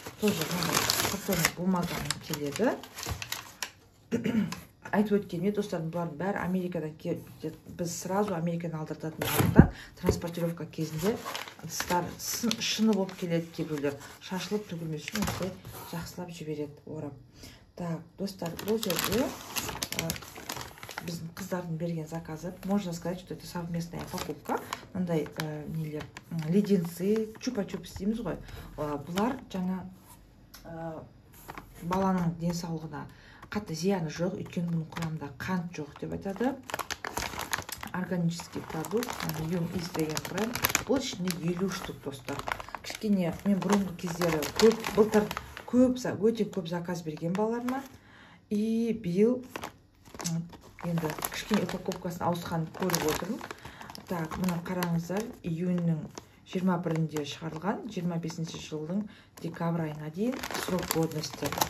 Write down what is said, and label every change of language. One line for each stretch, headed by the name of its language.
Kazakh: Тоже картонный бумагамен келеді. Айтып өткеніме достарым, бұлардың бәрі Америкадан келеді. Біз сразу Американы алдыртатын болғандықтан транспортировка кезінде шыны болып келеді, кейбіреулер шашылып төгілмес үшін осылай жақсылап жібереді, орап. Так, достар, бұл жерде біздің қыздардың берген заказы.
Russian: Можно сказать, что это совместная покупка.
Kazakh: Мындай леденцы, чупа-чупс дейміз ғой. Бұлар жаңа баланың денсаулығына қатты зияны жоқ, өйткені бұның құрамында қант жоқ деп айтады. Органический продукт, Юм Из деген бренд. Бұл ішінде 50 штук достар. Кішкене мен бұрынғы кездері былтыр өте көп заказ берген балаларыма. И биыл енді кішкене упаковкасын ауысқанын көріп отырмын. Так, мұны қараңыздар, июньнің 21-інде шығарылған, 25 жылдың декабрь айына дейін срок годности.